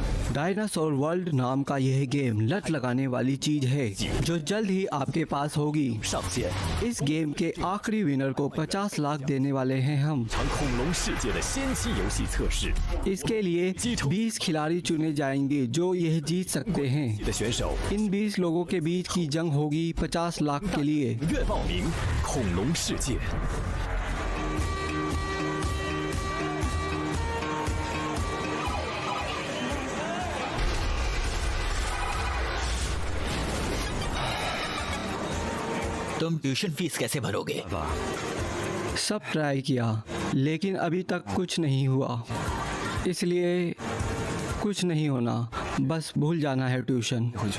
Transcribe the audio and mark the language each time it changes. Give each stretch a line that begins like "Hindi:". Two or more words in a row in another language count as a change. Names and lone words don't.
Hindi: डायनासोर वर्ल्ड नाम का यह गेम लत लगाने वाली चीज है जो जल्द ही आपके पास होगी।
Chinese: 上线，
Hindi: इस गेम के आखिरी विनर को 50 लाख देने वाले हैं हम।
Chinese: 场恐龙世界的先期游戏测试，
Hindi: इसके लिए 20 खिलाड़ी चुने जाएंगे जो यह जीत सकते हैं।
Chinese: 的选手
Hindi: इन 20 लोगों के बीच की जंग होगी 50 लाख के लिए।
Chinese: 踊跃报名恐龙世界。
Hindi: तुम ट्यूशन फीस कैसे भरोगे? सब ट्राई किया लेकिन अभी तक कुछ नहीं हुआ, इसलिए कुछ नहीं होना, बस भूल जाना है ट्यूशन।